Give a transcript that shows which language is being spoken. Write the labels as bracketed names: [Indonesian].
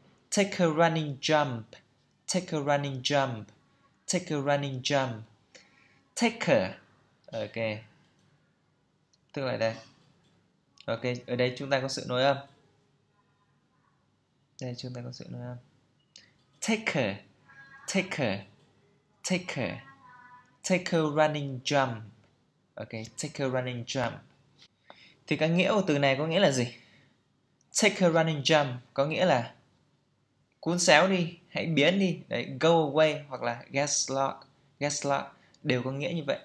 [English] Take a running jump, take a running jump, take a running jump. Taker. [Vietnamese] Ok, tức là đây. Ok, ở đây chúng ta có sự nối âm. Đây chúng ta có sự nối âm. [English] Take her, take her running jump. Ok, take her running jump. [Vietnamese] Thì cái nghĩa của từ này có nghĩa là gì? [English] Take her running jump [Vietnamese] có nghĩa là cuốn xéo đi, hãy biến đi. Đấy, [English] go away [Vietnamese] hoặc là [English] get lost [Vietnamese] đều có nghĩa như vậy.